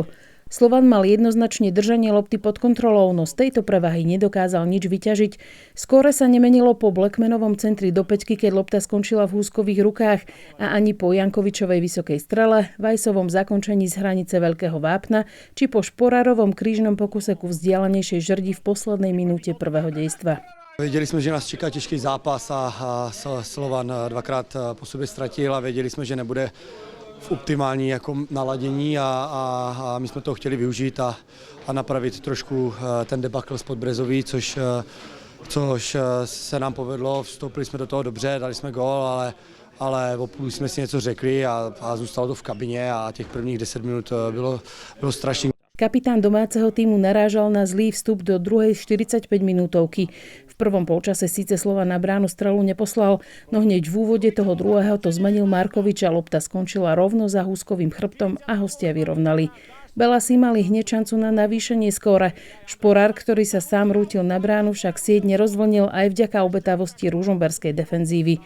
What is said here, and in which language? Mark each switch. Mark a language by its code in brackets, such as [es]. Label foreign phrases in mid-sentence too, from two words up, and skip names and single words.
[sk] Slovan mal jednoznačne držanie lopty pod kontrolou, no z tejto prevahy nedokázal nič vyťažiť. Skóre sa nemenilo po Blackmanovom centri do päťky, keď lopta skončila v Húskových rukách a ani po Jankovičovej vysokej strele, Vajsovom zakončení z hranice Veľkého Vápna či po Šporárovom krížnom pokuse ku vzdialenejšej žrdi v poslednej minúte prvého dejstva. [cs] Věděli jsme, že nás čeká těžký zápas a Slovan dvakrát po sobě ztratil a věděli jsme, že nebude v optimální jako naladění a my jsme to chtěli využít a napravit trošku ten debakl z Podbrezový, což se nám povedlo. Vstoupili jsme do toho dobře, dali jsme gól, ale o půl jsme si něco řekli a zůstalo to v kabině a těch prvních 10 minut bylo strašný. [sk] Kapitán domáceho týmu narážal na zlý vstup do druhej 45 minútovky. V prvom polčase síce Slovan na bránu strelu neposlal, no hneď v úvode toho druhého to zmenil Markovič a lopta skončila rovno za Húskovým chrbtom a hostia vyrovnali. Belasi mali hneď šancu na navýšenie skóre. Šporár, ktorý sa sám rútil na bránu, však sieť nerozvlnil aj vďaka obetavosti ružomberskej defenzívy.